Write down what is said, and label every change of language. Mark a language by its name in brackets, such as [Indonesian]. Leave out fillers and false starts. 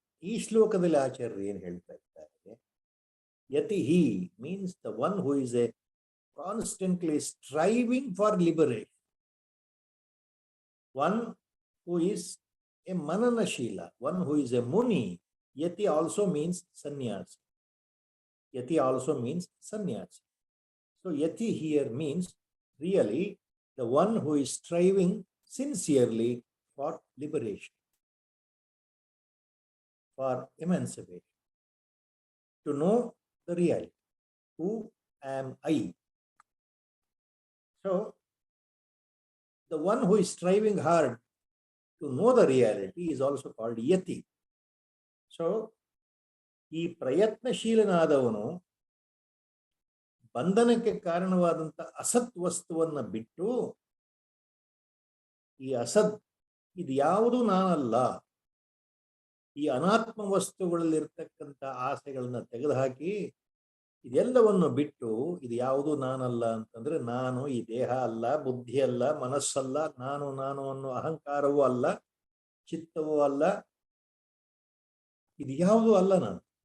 [Kannada] ಈ ಶ್ಲೋಕದಲ್ಲಿ ಆಚಾರ್ಯರು ಏನು ಹೇಳ್ತಾ ಇದ್ದಾರೆ? [English] ಯತಿಹಿ means the one who is a constantly striving for liberation, one who is a mananashila, one who is a muni. Yati also means sannyasi. Yati also means sannyasi. So yati here means really the one who is striving sincerely for liberation, for emancipation, to know the reality. Who am I? So the one who is striving hard to know the reality is also called yati. [Kannada] So ಈ ಪ್ರಯತ್ನಶೀಲನಾದವನು ಬಂಧನಕ್ಕೆ ಕಾರಣವಾದಂಥ ಅಸತ್ ವಸ್ತುವನ್ನು ಬಿಟ್ಟು ಈ ಅಸತ್ ಇದು ಯಾವುದು ನಾನಲ್ಲ, ಈ ಅನಾತ್ಮ ವಸ್ತುಗಳಲ್ಲಿರ್ತಕ್ಕಂಥ ಆಸೆಗಳನ್ನ ತೆಗೆದುಹಾಕಿ ಇದೆಲ್ಲವನ್ನು ಬಿಟ್ಟು ಇದು ಯಾವುದು ನಾನಲ್ಲ ಅಂತಂದ್ರೆ, ನಾನು ಈ ದೇಹ ಅಲ್ಲ, ಬುದ್ಧಿ ಅಲ್ಲ, ಮನಸ್ಸಲ್ಲ, ನಾನು ನಾನು ಅನ್ನೋ ಅಹಂಕಾರವೂ ಅಲ್ಲ, ಚಿತ್ತವೂ ಅಲ್ಲ, ಇದು ಯಾವುದೂ ಅಲ್ಲ ನಾನು.